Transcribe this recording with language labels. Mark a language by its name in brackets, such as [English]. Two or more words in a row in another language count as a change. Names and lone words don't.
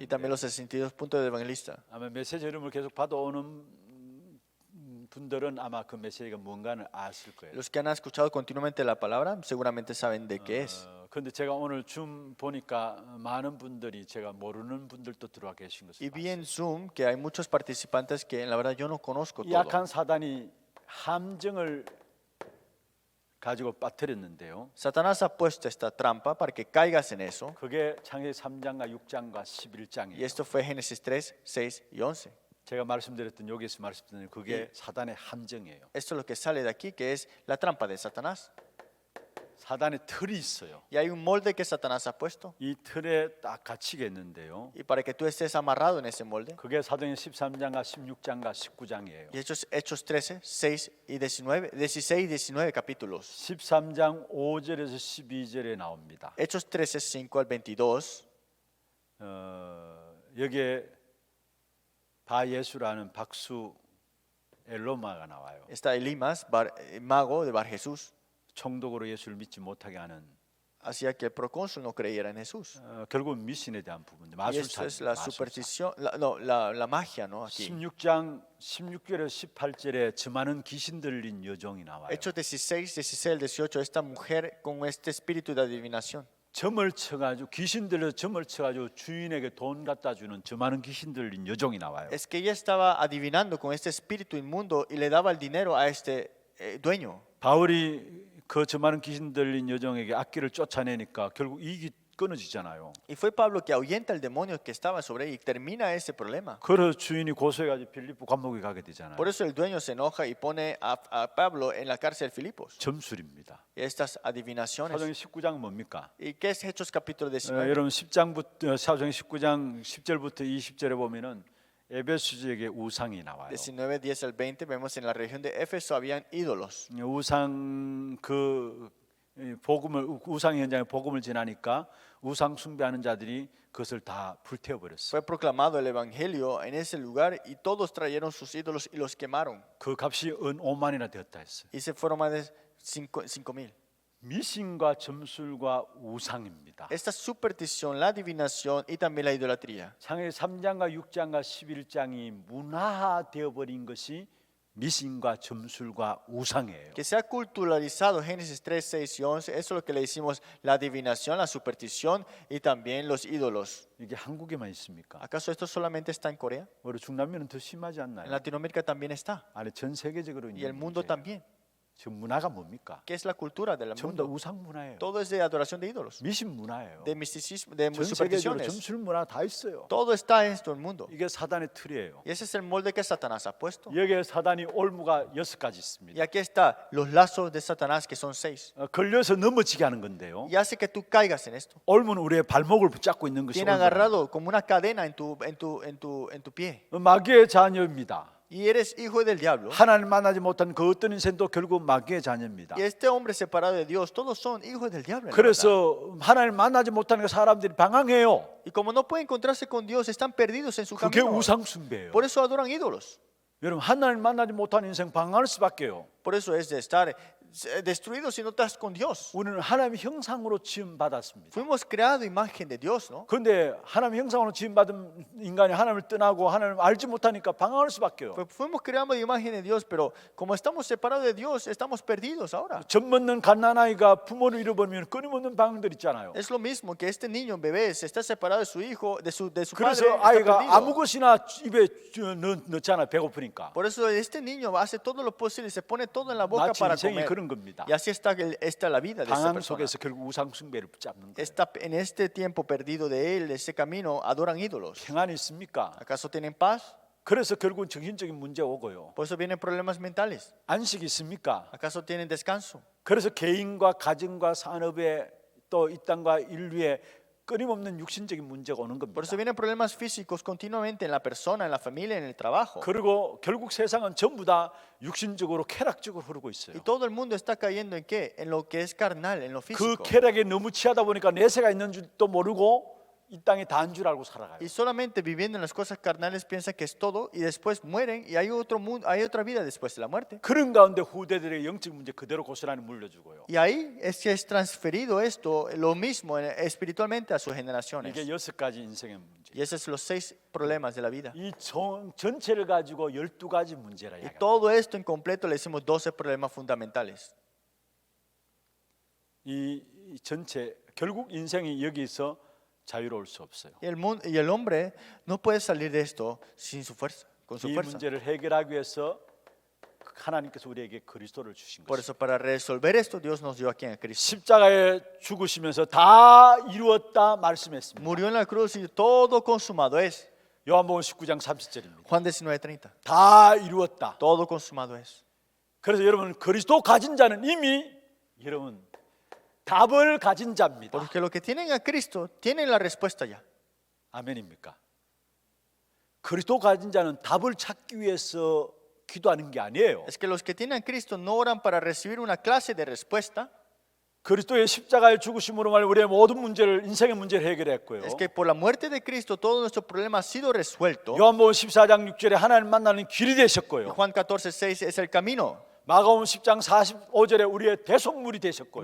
[Spanish] también los 62 puntos del evangelista. [Korean] 아마 메시지 흐름을 계속 받아오는 분들은 아마 그 메시지가 뭔가는 아실 거예요. [Spanish] Los que han escuchado continuamente la palabra seguramente saben de qué es. [Korean] 그런데 제가 오늘 줌 보니까 많은 분들이 제가 모르는 분들도 들어와 계신 것을 [Spanish] Y vi [Korean] 봤어요. [Spanish] en Zoom que hay muchos participantes que la verdad yo no conozco [Korean] 이 [Spanish] todo. [Korean] 약한 사단이 함정을 가지고 빠뜨렸는데요. [Spanish] Satanás ha puesto esta trampa para que caigas en eso. [Korean] 그게 창세기 3장과 6장과 [Spanish] Y [Korean] 11장이에요. [Spanish] esto fue Génesis 3, 6 y 11. [Korean] 제가 말씀드렸던 여기서 말씀드린 그게 사단의 함정이에요. [Spanish] Esto es lo que sale de aquí, que es la trampa de Satanás. [Korean] 사단의 틀이 있어요. [Spanish] Y hay un molde que Satanás ha puesto. [Korean] 이 틀에 딱 갇히겠는데요. [Spanish] Y para que tú estés amarrado en ese molde. [Korean] 그게 사도행 13장과 16장과 19장이에요. [Spanish] Y Hechos 13, 6 y 19, 16 y 19 capítulos. [Korean] 13장 5절에서 12절에 나옵니다. [Spanish] Hechos 13, 5 al 22. [Korean] 여기에 바예수라는 박수 엘로마가 나와요. [Spanish] Está Elimas, mago de Bar Jesús. [Korean] 총독으로 예수를 믿지 못하게 하는 [Spanish] Hacía que el procónsul no creyera en Jesús. [Korean] 결국은 미신에 대한 부분, [Spanish] Y esto es la [Korean] 마술사. [Spanish] superstición, la magia, ¿no? Aquí. [Korean] 16장 16절에서 18절에 저 많은 귀신 들린 여종이 나와요. [Spanish] Hechos 16, 16 al 18, esta mujer con este espíritu de adivinación. [Korean] 점을 쳐가지고 귀신 들려 점을 쳐가지고 주인에게 돈 갖다 주는 저 많은 귀신 들린 여종이 나와요. [Spanish] Es que ella estaba adivinando con este espíritu inmundo y le daba el dinero a este dueño. [Korean] 바울이 그 저 많은 귀신 들린 여종에게 악기를 쫓아내니까 결국 이익이 끊어지잖아요. [Spanish] Y fue Pablo que ahuyenta el demonio que estaba sobre ella y termina ese problema. [Korean] 그래서 주인이 고소해가지고 빌립보 감옥에 가게 되잖아요. [Spanish] Por eso el dueño se enoja y pone a Pablo en la cárcel de Filipos. [Korean] 점술입니다. [Spanish] Y estas adivinaciones. [Korean] 사도행 19장 뭡니까? [Spanish] ¿Y qué es Hechos capítulo 19? [Korean] 여러분 10장부터 사도행 19장 10절부터 20절에 보면은 에베소 지역에 우상이 나와요. [Spanish] 19, 10 al 20 vemos en la región de Éfeso habían ídolos. [Korean] 우상 그 복음을 우상 현장에 복음을 전하니까 우상 숭배하는 자들이 그것을 다 불태워 버렸어요. [Spanish] Fue proclamado el evangelio en ese lugar y todos trajeron sus ídolos y los quemaron. [Korean] 그 값이 은 5만이나 되었다 했어요. [Spanish] Y se fueron más de 5,000. [Korean] 미신과 점술과 우상입니다. [Spanish] Esta superstición, la adivinación y también la idolatría. [Korean] 창세기 3장과 6장과 11장이 문화화되어 버린 것이 미신과 점술과 우상이에요. [Spanish] Que se ha culturalizado Génesis 3, 6 y 11, eso es lo que le decimos la adivinación, la superstición y también los ídolos. [Korean] 이게 한국에만 있습니까? [Spanish] ¿Acaso esto solamente está en Corea? [Korean] 우리 중남미는 더 심하지 [Spanish] En [Korean] 않나요? [Spanish] Latinoamérica también está. [Korean] 아니 전 세계적으로 [Spanish] Y el [Korean] 있는 [Spanish] mundo [Korean] 문제예요. [Spanish] también. [Korean] 지금 문화가 뭡니까? [Spanish] ¿Qué es la cultura del [Korean] 전부 다 [Spanish] mundo? [Korean] 우상 문화예요. [Spanish] Todo es de adoración de ídolos, [Korean] 미신 문화예요. [Spanish] de misticismo, de [Korean] 전 세계적으로 [Spanish] supersticiones. [Korean] 점술 문화 다 있어요. [Spanish] Todo está en todo el mundo. [Korean] 이게 사단의 틀이에요. [Spanish] Y ese es el molde que Satanás ha puesto. [Korean] 여기에 사단이 올무가 6가지 [Spanish] Y [Korean] 있습니다. [Spanish] aquí está los lazos de Satanás, que son 6. [Korean] 걸려서 넘어지게 하는 건데요. [Spanish] Y hace que tú caigas en esto. [Korean] 올무는 우리의 발목을 붙잡고 있는 것이 [Spanish] Tiene [Korean] 올무예요. [Spanish] agarrado como una cadena en tu pie. [Korean] 마귀의 자녀입니다. [Spanish] Y eres hijo del diablo. [Korean] 하나님 만나지 못한 그 어떤 인생도 결국 마귀의 자녀입니다. [Spanish] Y este hombre separado de Dios, todos son hijos del diablo. en la verdad. [Korean] 그래서 하나님 만나지 못하는 그 사람들이 방황해요. [Spanish] Y como no pueden encontrarse con Dios, están perdidos en su [Korean] 그게 [Spanish] camino. [Korean] 우상 숭배예요. [Spanish] Por eso adoran ídolos. [Korean] 여러분 하나님 만나지 못하는 인생 방황할 수밖에요. [Spanish] Por eso es de estar destruidos si no estás con Dios. [Korean] 우리는 하나님 형상으로 지음 받았습니다. [Spanish] Fuimos creados imagen de Dios, ¿no? [Korean] 그런데 하나님 형상으로 지음 받은 인간이 하나님을 떠나고 하나님을 알지 못하니까 방황할 수밖에요. [Spanish] Fuimos creados de imagen de Dios, pero como estamos separados de Dios, estamos perdidos ahora. [Korean] 젖 먹는 갓난아이가 부모를 잃어버리면 끊임없는 방황들 있잖아요. [Spanish] Es lo mismo que este niño, bebé, se está separado de su hijo, de su padre. [Korean] 그래서 [Spanish] está [Korean] 아이가 [Spanish] perdido. [Korean] 아무 것이나 입에 넣잖아요. 배고프니까. [Spanish] Por eso este niño hace todo lo posible y se pone todo en la boca [Korean] 마치 [Spanish] para [Korean] 인생이 [Spanish] comer. [Korean] 그런 겁니다. [Spanish] Y así está la vida de esta [Korean] 방황 [Spanish] persona. [Korean] 속에서 결국 우상 숭배를 붙잡는 거예요. [Spanish] En este tiempo perdido de él, de ese camino, adoran ídolos. [Korean] 평안이 있습니까? [Spanish] ¿Acaso tienen paz? [Korean] 그래서 결국은 정신적인 문제 오고요. [Spanish] Por eso vienen problemas mentales. [Korean] 안식이 있습니까? [Spanish] ¿Acaso tienen descanso? [Korean] 그래서 개인과 가정과 산업에 또 이 땅과 인류에 끊임없는 육신적인 문제가 오는 [Spanish] Por eso [Korean] 겁니다. [Spanish] vienen problemas físicos continuamente en la persona, en la familia, en el trabajo. [Korean] 그리고 결국 세상은 전부 다 육신적으로 쾌락적으로 흐르고 있어요. [Spanish] Y todo el mundo está cayendo en qué? En lo que es carnal, en lo [Korean] 그 [Spanish] físico. [Korean] 쾌락에 너무 취하다 보니까 내세가 있는 줄도 모르고 이 땅에 다인 줄 알고 살아가요. [Spanish] Y solamente viviendo en las cosas carnales piensan que es todo y después mueren y hay otro mundo, hay otra vida después de la muerte. [Korean] 그런 가운데 후대들의 영적 문제 그대로 고스란히 물려주고요. [Spanish] Y ahí es que es transferido esto, lo mismo espiritualmente a sus generaciones. [Korean] 이게 6가지 인생의 문제. [Spanish] Y esos son los 6 problemas de la vida. [Korean] 이 전체를 가지고 12가지 문제라 [Spanish] Y [Korean] 이야기합니다. [Spanish] todo esto en completo le decimos 12 problemas fundamentales. [Korean] 이 전체 결국 인생이 여기서 자유로울 수 없어요. [Spanish] Y el hombre no puede salir de esto sin su fuerza, con su [Korean] 이 [Spanish] fuerza. [Korean] 문제를 해결하기 위해서 하나님께서 우리에게 그리스도를 주신 [Spanish] Por [Korean] 것이죠. [Spanish] eso para resolver esto Dios nos dio aquí a Cristo. [Korean] 십자가에 죽으시면서 다 이루었다 말씀했습니다. [Spanish] Murió en la cruz y todo consumado es. [Korean] 요한복음 19장 30절입니다. [Spanish] Juan 19:30. [Korean] 다 이루었다. [Spanish] Todo consumado es. [Korean] 그래서 여러분 그리스도 가진 자는 이미 여러분 답을 가진 자입니다. [Spanish] Porque los que tienen a Cristo tienen la respuesta ya. [Korean] 아멘입니까? 그리스도 가진 자는 답을 찾기 위해서 기도하는 게 아니에요. [Spanish] Es que los que tienen a Cristo no oran para recibir una clase de respuesta. [Korean] 그리스도의 십자가의 죽으심으로 말 우리의 모든 문제를 인생의 문제를 해결했고요. [Spanish] Es que por la muerte de Cristo todo nuestro problema ha sido resuelto. [Korean] 요한복음 14장 6절에 하나님 만나는 길이 되셨고요. [Spanish] Juan 14:6 es el camino. [Korean] 마가복음 10장 45절에 우리의 대속물이 되셨고요.